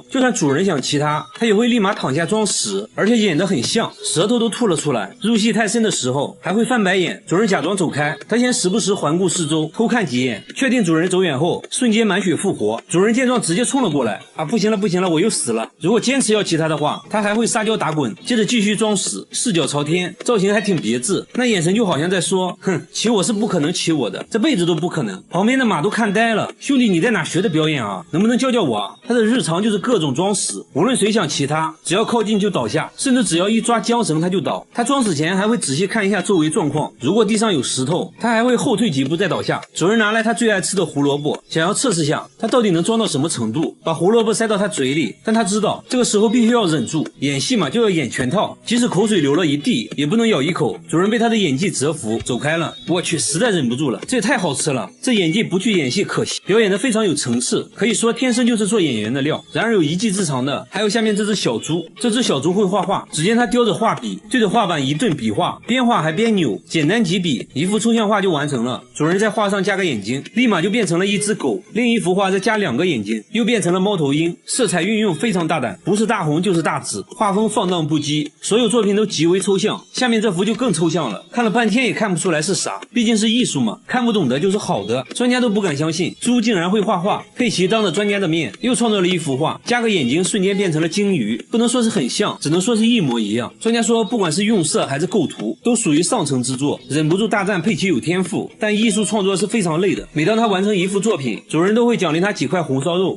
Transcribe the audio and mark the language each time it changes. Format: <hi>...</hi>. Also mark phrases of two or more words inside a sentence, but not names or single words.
<zh>就算主人想騎它，它也會立馬躺下裝死，而且演得很像，舌頭都吐了出來。入戲太深的時候，還會翻白眼。主人假裝走開，它先時不時環顧四周，偷看幾眼，確定主人走遠後，瞬間滿血復活。主人見狀直接衝了過來，不行了不行了，我又死了。如果堅持要騎它的話，它還會撒嬌打滾，接着繼續裝死，四腳朝天，造型還挺別致，那眼神就好像在說，哼，騎我是不可能騎我的，這輩子都不可能。旁邊的馬都看呆了，兄弟你在哪學的表演啊？能不能教教我啊？他的日常就是各種裝死，無論誰想騎他，只要靠近就倒下，甚至只要一抓韁繩他就倒。他裝死前還會仔細看一下周圍狀況，如果地上有石頭，他還會後退幾步再倒下。主人拿來他最愛吃的胡蘿蔔，想要測試下他到底能裝到什麼程度，把胡蘿蔔塞到他嘴裡，但他知道這個時候必須要忍住，演戲嘛就要演全套，即使口水流了一地也不能咬一口。主人被他的演技折服，走開了。我去，實在忍不住了，這也太好吃了，這演技不去演戲可惜，表演得非常有層次，可以說天生就是做演員的料。然而有一技之長的還有下面這只小豬，這只小豬會畫畫，只見它叼着畫筆對着畫板一頓筆畫，邊畫還邊扭，簡單幾筆一幅抽象畫就完成了。主人在畫上加個眼睛，立馬就變成了一只狗，另一幅畫再加2個眼睛，又變成了貓頭鷹。色彩運用非常大膽，不是大紅就是大紫，畫風放蕩不羈，所有作品都極為抽象。下面這幅就更抽象了，看了半天也看不出來是啥，畢竟是藝術嘛，看不懂的就是好的。專家都不敢相信豬竟然會畫畫，佩奇當着專家的面又創造了一幅畫，加個眼睛瞬間變成了鯨魚，不能說是很像，只能說是一模一樣。專家說不管是用色還是構圖都屬於上乘之作，忍不住大讚佩奇有天賦。但藝術創作是非常累的，每當他完成一幅作品，主人都會獎勵他幾塊紅燒肉。</zh>